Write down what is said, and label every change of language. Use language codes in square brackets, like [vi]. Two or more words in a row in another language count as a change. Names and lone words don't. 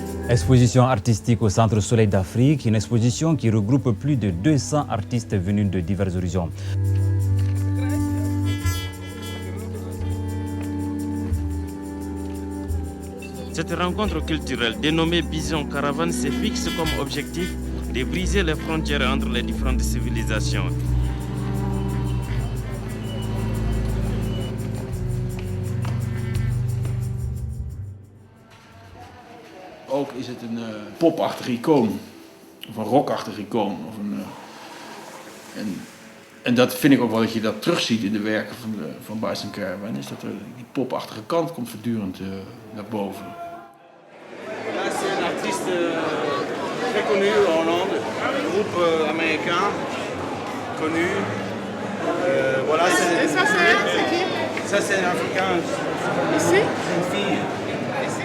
[fr] Exposition artistique au Centre Soleil d'Afrique, une exposition qui regroupe plus de 200 artistes venus de divers horizons. Cette rencontre culturelle dénommée Vision Caravane se fixe comme objectif de briser les frontières entre les différentes civilisations. [nl] Ook is het een popachtige icoon, of een rockachtige icoon. En dat vind ik ook wel dat je dat terugziet in de werken van Bison Caravan, is dat die popachtige kant komt voortdurend naar boven. [fr] Là, c'est un artiste très connu en Hollande, un groupe américain connu. Voilà, Et ça, c'est qui? Ça, c'est un Africain. Ici? C'est une fille. Ici?